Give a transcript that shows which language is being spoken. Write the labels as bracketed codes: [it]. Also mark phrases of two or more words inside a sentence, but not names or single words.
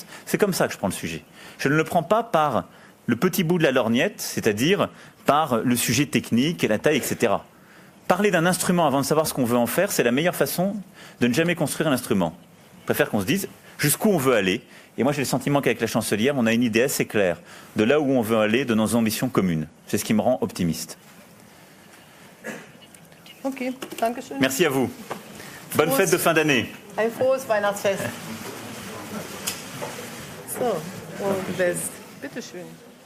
[fr] C'est comme ça que je prends le sujet. Je ne le prends pas par le petit bout de la lorgnette, c'est-à-dire par le sujet technique, la taille, etc. Parler d'un instrument avant de savoir ce qu'on veut en faire, c'est la meilleure façon de ne jamais construire un instrument. Je préfère qu'on se dise jusqu'où on veut aller. Et moi, j'ai le sentiment qu'avec la chancelière, on a une idée assez claire de là où on veut aller, de nos ambitions communes. C'est ce qui me rend optimiste. [de] Okay, danke schön. [fr] Merci à vous. Bonne fête de fin d'année. [de] Ein frohes Weihnachtsfest. So, und bitte schön.